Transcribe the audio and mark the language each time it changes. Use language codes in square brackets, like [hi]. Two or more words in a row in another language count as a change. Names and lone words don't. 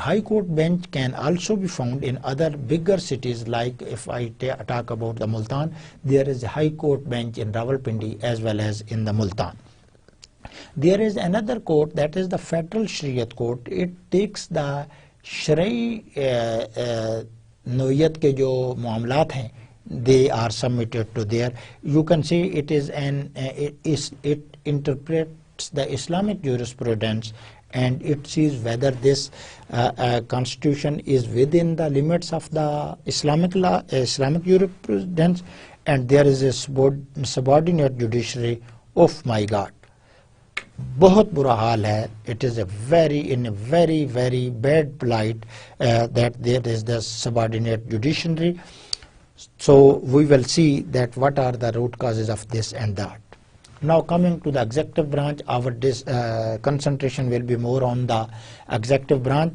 [en] High court bench can also be found in other bigger cities, like if I talk about the Multan, there is a high court bench in Rawalpindi as well as in the Multan. There is another court, that is the Federal Shariat Court. It takes the [ur] شریعت کے جو معاملات ہیں, [en] they are submitted to there. You can say it is it interprets the Islamic jurisprudence, and it sees whether this constitution is within the limits of the Islamic law, Islamic jurisprudence, and there is a subordinate judiciary. Of my God, [ur] بہت برا حال ہے. [en] It is in a very very bad plight that there is the subordinate judiciary. So we will see that what are the root causes of this and that. Now coming to the executive branch, our concentration will be more on the executive branch.